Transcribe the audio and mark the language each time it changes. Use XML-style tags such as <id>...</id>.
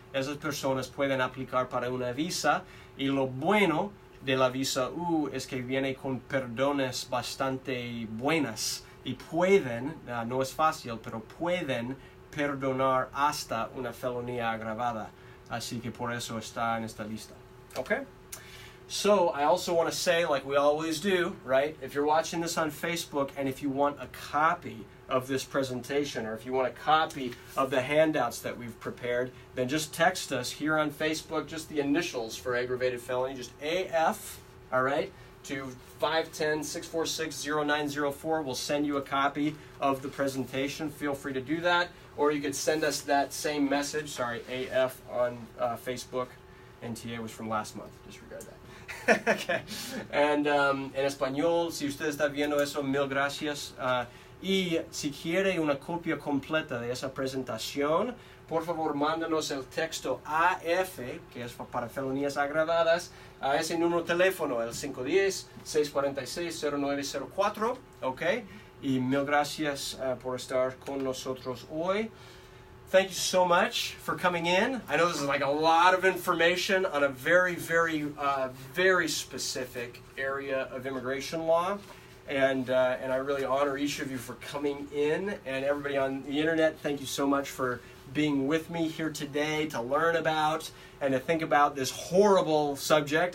<es>Esas personas pueden aplicar para una visa, y lo bueno de la visa U es que viene con perdones bastante buenas y pueden, no es fácil, pero pueden perdonar hasta una felonía agravada. Así que por eso está en esta lista.</es> <en>Okay? So, I also want to say, like we always do, right? If you're watching this on Facebook and if you want a copy of this presentation, or if you want a copy of the handouts that we've prepared, then just text us here on Facebook, just the initials for aggravated felony, just AF, all right, to 510-646-0904. We'll send you a copy of the presentation. Feel free to do that. Or you could send us that same message, sorry, AF on Facebook. NTA was from last month, disregard that. Okay.</en> <es>And en español, si usted está viendo eso, mil gracias. Y si quiere una copia completa de esa presentación, por favor, mándanos el texto AF, que es para felonías agravadas, a ese número de teléfono, el 510-646-0904, ¿ok? Y mil gracias por estar con nosotros hoy.</es> <en>Thank you so much for coming in. I know this is like a lot of information on a very, very, very specific area of immigration law. And I really honor each of you for coming in, and everybody on the internet, thank you so much for being with me here today to learn about and to think about this horrible subject.</en>